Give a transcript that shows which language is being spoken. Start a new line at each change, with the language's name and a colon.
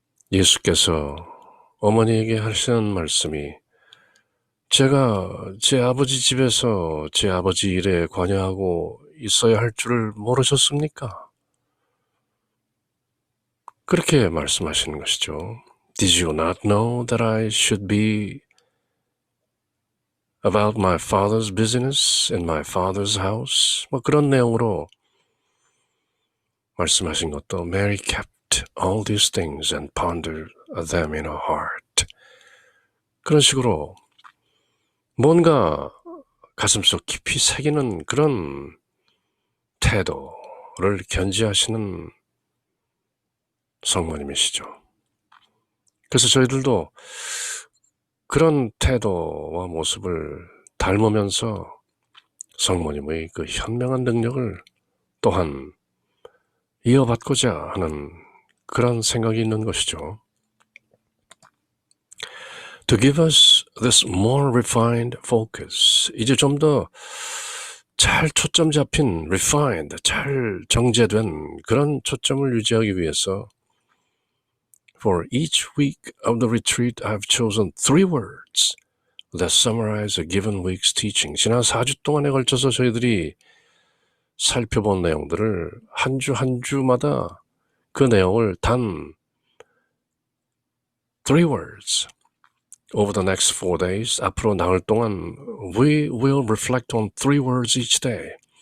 Korean: 예수께서 어머니에게 하시는 말씀이 제가 제 아버지 집에서 제 아버지 일에 관여하고 있어야 할 줄을 모르셨습니까? 그렇게 말씀하시는 것이죠.
English: Did you not know that I should be about my father's business in my father's house?
Korean: 뭐 그런 내용으로 말씀하신 것도
English: Mary kept all these things and pondered them in her heart.
Korean: 그런 식으로 뭔가 가슴속 깊이 새기는 그런 태도를 견지하시는 성모님이시죠. 그래서 저희들도 그런 태도와 모습을 닮으면서 성모님의 그 현명한 능력을 또한 이어받고자 하는 그런 생각이 있는 것이죠.
English: To give us this more refined focus,
Korean: 이제 좀 더 잘 초점 잡힌
English: refined,
Korean: 잘 정제된 그런 초점을 유지하기 위해서
English: For each week of the retreat, I've chosen 3 words that summarize a given week's teaching.
Korean: 지난 4주 동안에 걸쳐서 저희들이 살펴본 내용들을 한 주 한 주마다 그 내용을 단
English: 3 words over the next 4 days,
Korean: 앞으로 나흘 동안
English: we will reflect on 3 words each day.